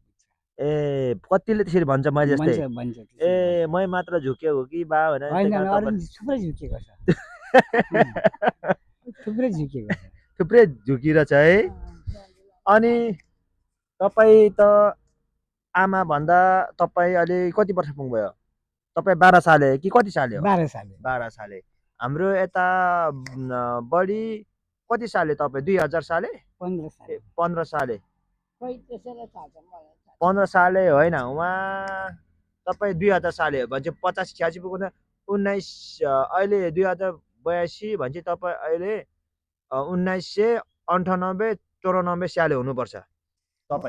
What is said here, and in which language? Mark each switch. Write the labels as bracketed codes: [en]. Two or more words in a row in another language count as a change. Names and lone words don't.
[ne] ए कतिले त्यसरी भन्छ मैले जस्तै? ए मै मात्र झुक्यो हो कि बा भनेर थुप्रै झुकेको छ। थुप्रै झुकेको छ। थुप्रै झुकिरहेछ है। अनि तपाईँ त आमा भन्दा तपाईँ अहिले कति वर्ष पुग्नुभयो? तपाईँ 12 साले कि कति साले हो? 12 साले। 12 साले। हाम्रो यता बढी कति साले तपाईँ? 2000 साले? 15 साले। 15 साले। खोइ त्यसैले थाहा छ मलाई। 15 साले होइन उहाँ तपाईँ 2000 साले हो भने चाहिँ 85 86 पुग्दा 19 अहिले 2082 भने चाहिँ तपाईँ अहिले 1998 94 साले हुनुपर्छ तपाईँ